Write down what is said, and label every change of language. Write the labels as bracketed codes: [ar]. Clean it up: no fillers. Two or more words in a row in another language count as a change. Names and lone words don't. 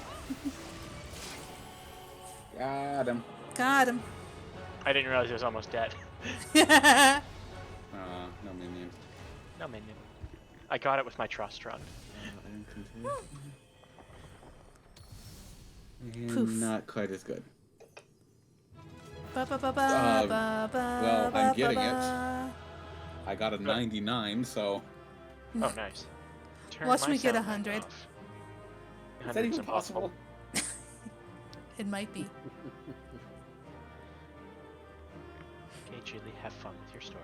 [en] Got him. Got him. I didn't realize he was almost dead. No minion. No minion. I got it with my trust run. And not quite as good. Ba, ba, ba, ba, ba, Well, ba, I'm getting ba, it. I got a 99, so... Oh, nice. Turn Watch my me get sound 100. off. Is that 100's even impossible. possible? It might be. Okay, Julie, have fun with your story.